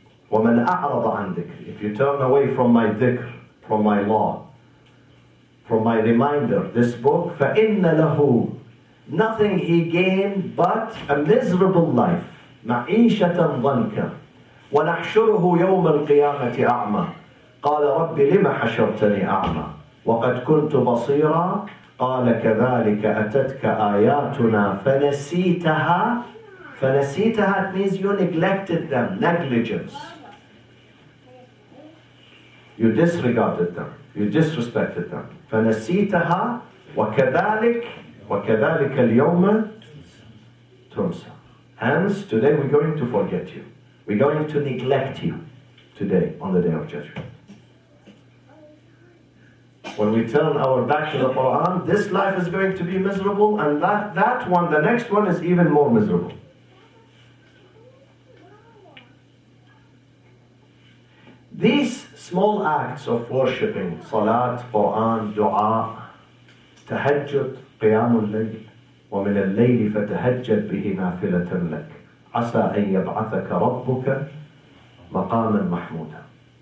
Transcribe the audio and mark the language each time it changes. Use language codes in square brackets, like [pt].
[ar] وَمَنْ أَعْرَضَ عَنْ ذِكْرِي. [en] If you turn away from my dhikr, from my law, from my reminder, this book, [ar] فَإِنَّ لَهُ. [en] Nothing he gained but a miserable life. [ar] مَعِيشَةً ضَنْكًا. وَنَحْشُرُهُ يَوْمَ الْقِيَامَةِ أَعْمَى. قال رب لم حشرتني أعمى وقد كنت بصيرا قال كذلك أتتك آياتنا فنسيتها. [en] فنسيتها, it means you neglected them, negligence. You disregarded them, you disrespected them. [ar] فنسيتها وكذلك اليوم تنسى. [en] Hence, today we're going to forget you. We're going to neglect you today on the Day of Judgment. When we turn our back to the Quran, this life is going to be miserable, and that one, the next one, is even more miserable. These small acts of worshipping, salat, Quran, dua, tahajjud, qiyamul layl, [ar] ومن الليل فتهجد به نافلة لك عسى أن يبعثك ربك مقاما محمودا.